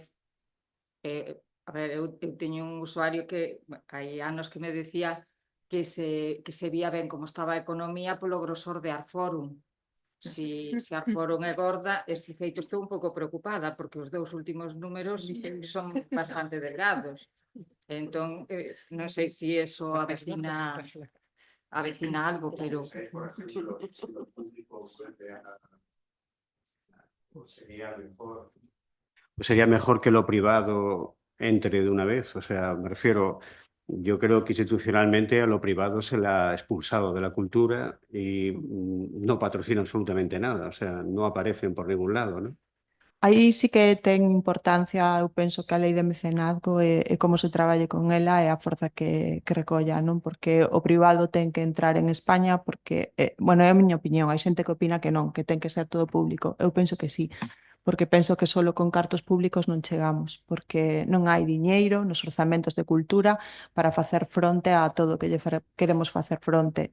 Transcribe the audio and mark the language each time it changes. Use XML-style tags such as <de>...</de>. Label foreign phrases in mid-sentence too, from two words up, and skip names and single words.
<gl>A ver, eu teño un usuario que hai anos que me decía que se vía ben como estaba a economía polo grosor de Arforum. Si Arforum é gorda, este feito estou un pouco preocupada porque os 2 últimos números son bastante delgados. Entón, non sei se iso avecina algo, pero...</gl> <es>Sería mejor que lo privado entre de una vez. O sea, me refiero, yo creo que institucionalmente a lo privado se la ha expulsado de la cultura y no patrocina absolutamente nada. O sea, no aparecen por ningún lado, ¿no?</es> <gl>Aí sí que ten importancia, eu penso que a lei de mecenazgo e como se traballe con ela é a forza que recolla, non? Porque o privado ten que entrar en España porque, bueno, é a miña opinión, hai xente que opina que non, que ten que ser todo público. Eu penso que sí, porque penso que solo con cartos públicos non chegamos, porque non hai diñeiro nos orzamentos de cultura para facer fronte a todo o que queremos facer fronte.</gl>